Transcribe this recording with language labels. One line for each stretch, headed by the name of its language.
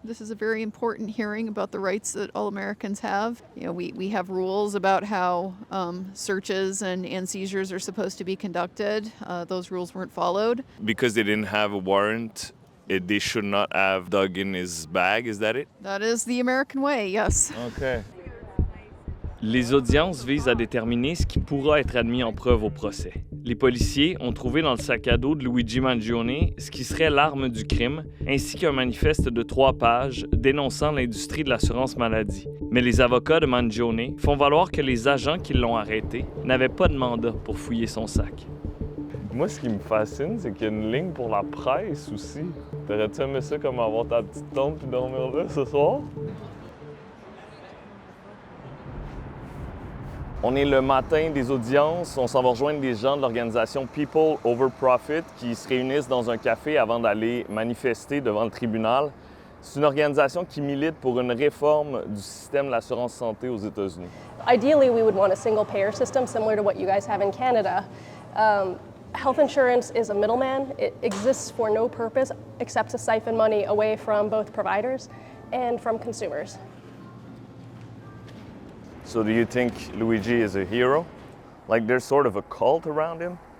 English: This is a very important hearing about the rights that all Americans have. We have rules about how searches and seizures are supposed to be conducted. Those rules weren't followed. Because they didn't have a warrant, they should not have dug in his bag, is that it? That is the American way, yes. Okay.
French: Les audiences visent à déterminer ce qui pourra être admis en preuve au procès. Les policiers ont trouvé dans le sac à dos de Luigi Mangione ce qui serait l'arme du crime, ainsi qu'un manifeste de 3 pages dénonçant l'industrie de l'assurance maladie. Mais les avocats de Mangione font valoir que les agents qui l'ont arrêté n'avaient pas de mandat pour fouiller son sac. Moi, ce qui me fascine, c'est qu'il y a une ligne pour la presse aussi. T'aurais-tu aimé ça comme avoir ta petite tente puis dormir là ce soir? On est le matin des audiences, on s'en va rejoindre des gens de l'organisation People Over Profit qui se réunissent dans un café avant d'aller manifester devant le tribunal. C'est une organisation qui milite pour une réforme du système de l'assurance santé aux États-Unis.
English: Ideally, we would want a single-payer system similar to what you guys have in Canada. Health insurance is a middleman. It exists for no purpose except to siphon money away from both providers and from consumers. So do you think Luigi is a hero? Like there's sort of a cult around him?